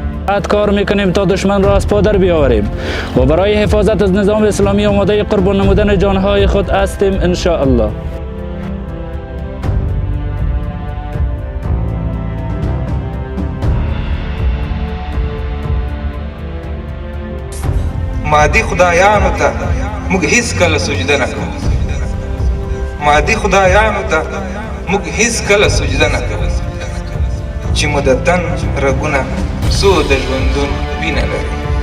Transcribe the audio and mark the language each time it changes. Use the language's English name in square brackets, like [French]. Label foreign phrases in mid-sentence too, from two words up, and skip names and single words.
[Persian] جرأت کار میکنیم تا دشمن را از پا در بیاوریم و برای حفاظت از نظام اسلامی آماده قربان نمودن جانهای خود هستیم [Arabic] ان شاء الله. [Pashto] مادي خدایانو ته موږ هیڅ کله سجده نه کوو. مادي خدایانو ته موږ هیڅ کله سجده نه کوو چې مو د تن رګونه څو د ژوندون وینه لري.